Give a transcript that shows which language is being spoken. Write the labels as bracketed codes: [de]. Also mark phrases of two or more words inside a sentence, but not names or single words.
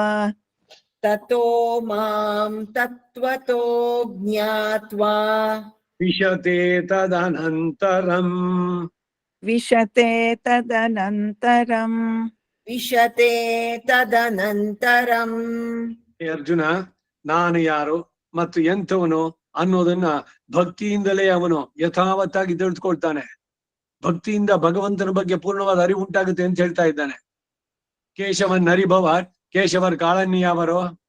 [sa] ತತೋ ಮಾಂ ತತ್ವತೋ ಜ್ಞಾತ್ವಾ. ವಿಶತೆ ತದನಂತರಂ. ವಿಶತೆ ತದನಂತರಂ. ವಿಶತೆ ತದನಂತರಂ. [kn] ಹೇ ಅರ್ಜುನ, ನಾನು ಯಾರು ಮತ್ತು ಎಂಥವನು ಅನ್ನೋದನ್ನ ಭಕ್ತಿಯಿಂದಲೇ ಅವನು ಯಥಾವತ್ತಾಗಿ ತಿಳಿದುಕೊಳ್ತಾನೆ. ಭಕ್ತಿಯಿಂದ ಭಗವಂತನ ಬಗ್ಗೆ ಪೂರ್ಣವಾದ ಅರಿವು ಉಂಟಾಗುತ್ತೆ ಅಂತ ಹೇಳ್ತಾ ಇದ್ದಾನೆ. [sa] ಕೇಶವನ್ ಹರಿಭವ, ಕೇಶವರ್ ಕಾಳನ್ಯಾವರೋ.